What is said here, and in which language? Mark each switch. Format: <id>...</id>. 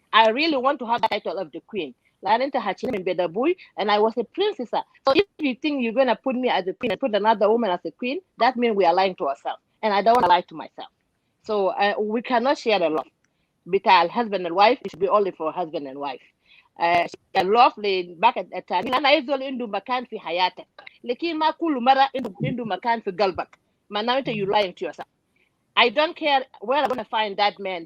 <en>I really want to have the title of the queen. And I was a princess. So if you think you're going to put me as a queen and put another woman as a queen, that means we are lying to ourselves. And I don't want to lie to myself. So we cannot share the love. Because husband and wife, it should be only for husband and wife. Love back at the time.</en> <ar>أنا يزول عنده مكان في حياتك. لكن ما كل مرة عنده مكان في قلبك. ما</ar> <en>now you're lying to yourself. I don't care where I'm going to find that man.</en>